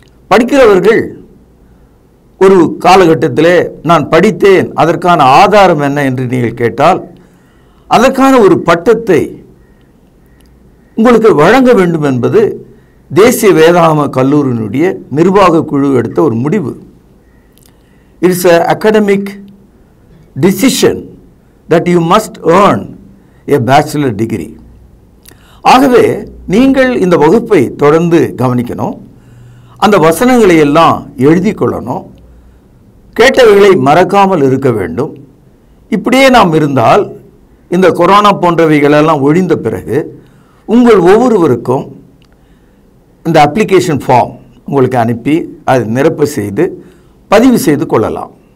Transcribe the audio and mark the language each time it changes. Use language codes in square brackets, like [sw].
[ta] படிக்கிறவர்கள் ஒரு காலகட்டத்தில் நான் படித்தேன், அதற்கான ஆதாரம் என்ன என்று நீங்கள் கேட்டால், அதற்கான ஒரு பட்டத்தை உங்களுக்கு வழங்க வேண்டும் என்பது தேசிய வேதாகம கல்லூரியினுடைய நிர்வாக குழு எடுத்த ஒரு முடிவு. [en] It's an academic decision that you must earn a bachelor degree. [ta] ஆகவே நீங்கள் இந்த வகுப்பை தொடர்ந்து கவனிக்கணும், அந்த வசனங்களை எல்லாம் எழுதி கொள்ளணும், கேட்டவைகளை மறக்காமல் இருக்க வேண்டும். இப்படியே நாம் இருந்தால் இந்த கொரோனா போன்றவைகளெல்லாம் ஒழிந்த பிறகு உங்கள் ஒவ்வொருவருக்கும் இந்த அப்ளிகேஷன் ஃபார்ம் உங்களுக்கு அனுப்பி அதை நிரப்ப செய்து பதிவு செய்து கொள்ளலாம்.